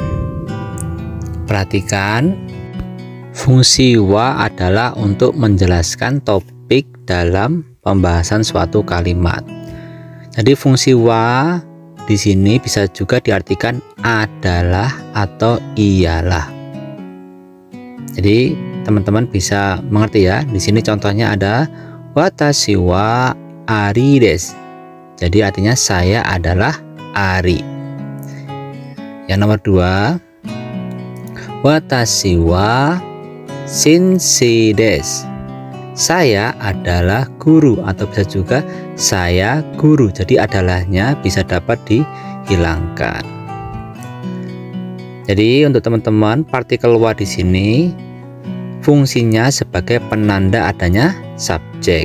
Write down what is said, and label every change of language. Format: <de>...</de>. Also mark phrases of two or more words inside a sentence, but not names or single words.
<id>Perhatikan, fungsi wa adalah untuk menjelaskan topik dalam pembahasan suatu kalimat. Jadi fungsi wa di sini bisa juga diartikan adalah atau iyalah. Jadi teman-teman bisa mengerti ya. Di sini contohnya ada</id> <ja>私はアリです.</ja> <id>Jadi artinya saya adalah Ari. Yang nomor 2,</id> <ja>私は先生です.</ja> <id>Saya adalah guru, atau bisa juga saya guru. Jadi adalahnya bisa dapat dihilangkan. Jadi untuk teman-teman, partikel wa di sini fungsinya sebagai penanda adanya subjek.</id>